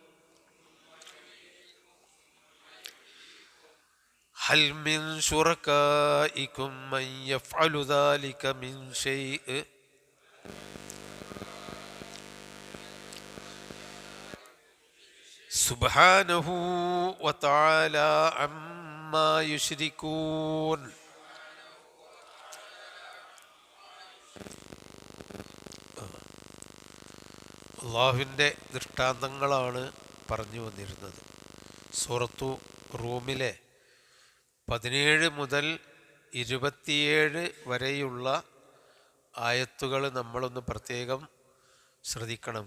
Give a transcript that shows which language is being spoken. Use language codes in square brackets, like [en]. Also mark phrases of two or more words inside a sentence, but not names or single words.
[ar] هل من شركائكم من يفعل ذلك من شيء سبحانه وتعالى عما يشركون. [ml] അള്ളാഹുവിൻ്റെ ദൃഷ്ടാന്തങ്ങളാണ് പറഞ്ഞു വന്നിരുന്നത്. സൂറത്തു റൂമിലെ 17 മുതൽ 27 വരെയുള്ള ആയത്തുകൾ നമ്മളൊന്ന് പ്രത്യേകം ശ്രദ്ധിക്കണം.